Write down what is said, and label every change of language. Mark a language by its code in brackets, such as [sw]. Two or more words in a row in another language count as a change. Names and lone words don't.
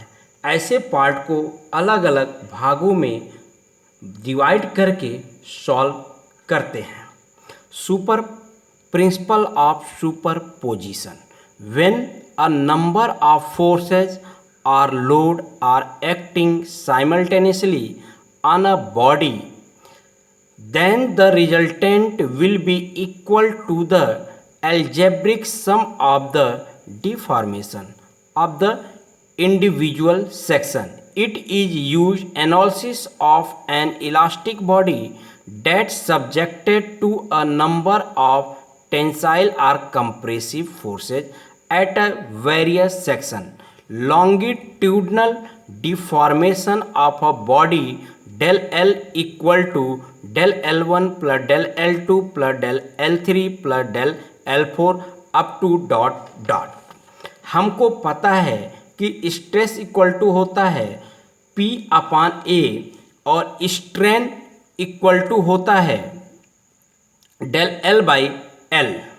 [hi] ऐसे पार्ट को अलग अलग भागों में डिवाइड करके सॉल्व करते हैं। [en] super principle of superposition, when a number of forces or load are acting simultaneously on a body, then the resultant will be equal to the algebraic sum of the deformation of the individual section. It is used analysis of an elastic body that subjected to a number of tensile or compressive forces at a various section. Longitudinal deformation of a body del L equal to del L1 plus del L2 plus del L3 plus del L4 up to dot dot. [hi] हमको पता है कि [en] stress equal to [hi] होता है [en] P upon A [hi] और [en] strain equal to [hi] होता है [en] del L by L.